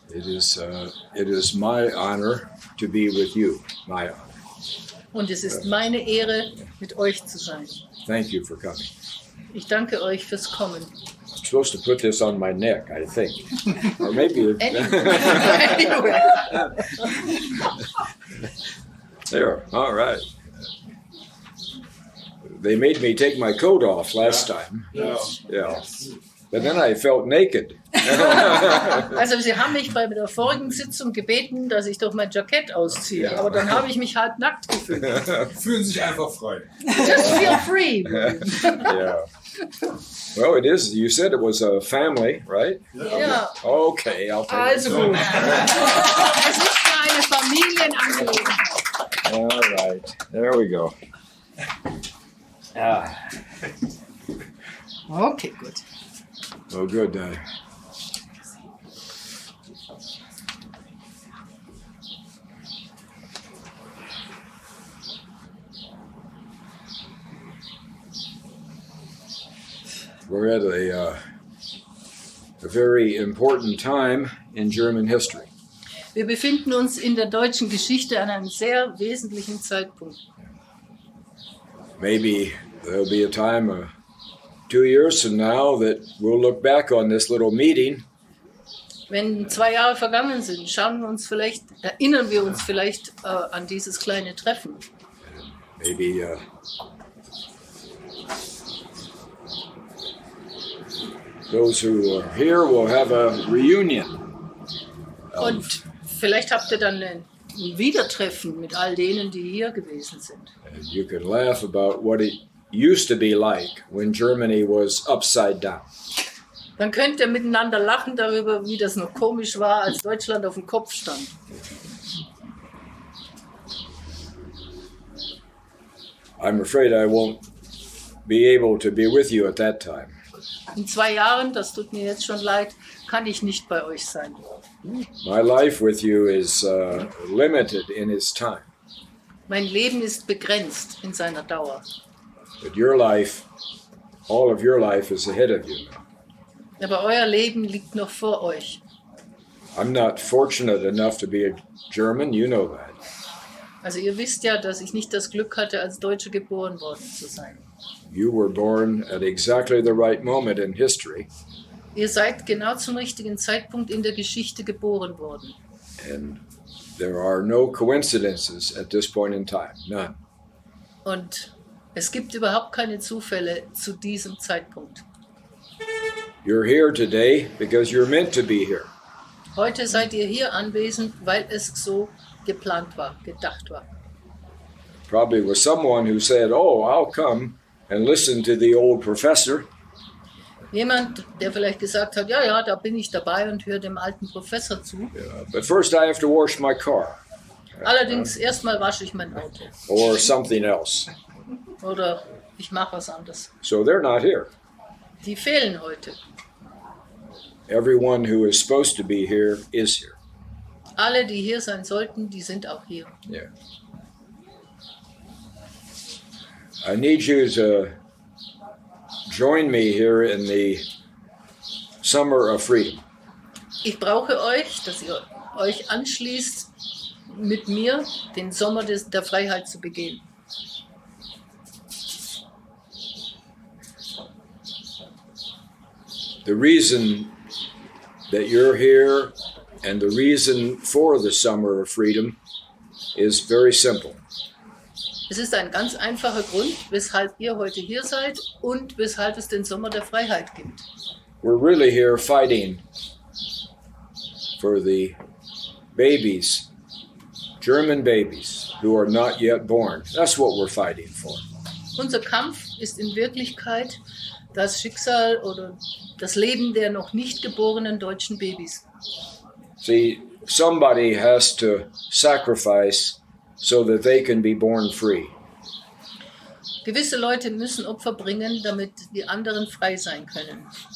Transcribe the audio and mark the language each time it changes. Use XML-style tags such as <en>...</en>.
<en>It is my honor to be with you. My honor.</en> <de>Und es ist meine Ehre, mit euch zu sein.</de> <en>Thank you for coming.</en> <de>Ich danke euch fürs Kommen.</de> <en>I'm supposed to put this on my neck, I think. Or maybe... Anyway. There, all right. They made me take my coat off last time. Yeah. But then I felt naked.</en> <de>Also sie haben mich bei der vorigen Sitzung gebeten, dass ich doch mein Jackett ausziehe. Aber dann habe ich mich halt nackt gefühlt. Fühlen sich einfach frei.</de> <en>Just feel free. Yeah. Well, it is. You said it was a family, right?</en> <de>Ja.</de> <en>Okay, I'll take</en> <de>Also</de> <en>it.</en> <de>gut. Es ist ja eine Familienangelegenheit.</de> <en>All right. There we go.</en> <de>Okay, gut.</de> <en>Oh, good. We're at a very important time in German history.</en> <de>Wir befinden uns in der deutschen Geschichte an einem sehr wesentlichen Zeitpunkt.</de> <en>Maybe there'll be a time 2 years from now that we'll look back on this little meeting</en> <de>Wenn 2 Jahre vergangen sind, erinnern wir uns vielleicht an dieses kleine Treffen.</de> <en>maybe those who are here will have a reunion.</en> <de>Und vielleicht habt ihr dann ein Wiedertreffen mit all denen, die hier gewesen sind.</de> <en>And you can laugh about what it used to be like when Germany was upside down.</en> <de>Dann könnt ihr miteinander lachen darüber, wie das noch komisch war, als Deutschland auf dem Kopf stand.</de> <en>I'm afraid I won't be able to be with you at that time.</en> <de>In 2 Jahren, das tut mir jetzt schon leid, kann ich nicht bei euch sein.</de> <en>My life with you is limited in its time,</en> <de>Mein Leben ist begrenzt in seiner Dauer.</de> <en>but your life, all of your life is ahead of you now.</en> <de>Aber euer Leben liegt noch vor euch.</de> <en>I'm not fortunate enough to be a German, you know that.</en> <de>Also ihr wisst ja, dass ich nicht das Glück hatte, als Deutsche geboren worden zu sein.</de> <en>You were born at exactly the right moment in history,</en> <de>Ihr seid genau zum richtigen Zeitpunkt in der Geschichte geboren worden.</de> <en>and there are no coincidences at this point in time, none.</en> <de>Und es gibt überhaupt keine Zufälle zu diesem Zeitpunkt.</de> <en>You're here today because you're meant to be here.</en> <de>Heute seid ihr hier anwesend, weil es so geplant war, gedacht war.</de> <en>Probably was someone who said, "Oh, I'll come and listen to the old professor."</en> <de>Jemand, der vielleicht gesagt hat, ja, da bin ich dabei und höre dem alten Professor zu.</de> <en>But first I have to wash my car</en> <de>Allerdings erstmal wasche ich mein Auto</de> <en>or something else.</en> <de>oder ich mache was anderes.</de> <en>So they're not here.</en> <de>Die fehlen heute.</de> <en>Everyone who is supposed to be here is here.</en> <de>Alle, die hier sein sollten, die sind auch hier.</de> <en>Yeah. I need you to join me here in the Summer of Freedom.</en> <de>Ich brauche euch, dass ihr euch anschließt, mit mir den Sommer der Freiheit zu begehen.</de> <en>The reason that you're here and the reason for the Summer of Freedom is very simple.</en> <de>Es ist ein ganz einfacher Grund, weshalb ihr heute hier seid und weshalb es den Sommer der Freiheit gibt.</de> <en>We're really here fighting for the babies, German babies, who are not yet born. That's what we're fighting for.</en> <de>Unser Kampf ist in Wirklichkeit das Schicksal oder das Leben der noch nicht geborenen deutschen Babys.</de> <en>See, somebody has to sacrifice so that they can be born free.</en> <de>Gewisse Leute müssen Opfer bringen, damit die anderen frei sein können.</de>